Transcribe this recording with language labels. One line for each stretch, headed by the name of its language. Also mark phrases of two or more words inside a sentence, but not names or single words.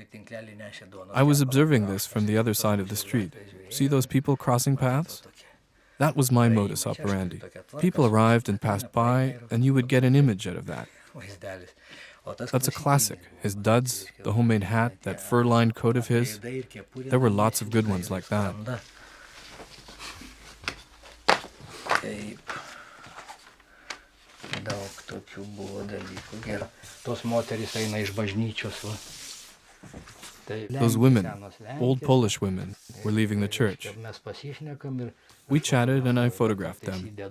English: I was observing this from the other side of the street. See those people crossing paths? That was my modus operandi. People arrived and passed by, and you would get an image out of that. That's a classic. His duds, the homemade hat, that fur-lined coat of his. There were lots of good ones like that.
Lithuanian: Daug tokių buvo dalykų. Ir tos moterys eina iš bažnyčios.
English: Those women, old Polish women, were leaving the church. We chatted and I photographed them.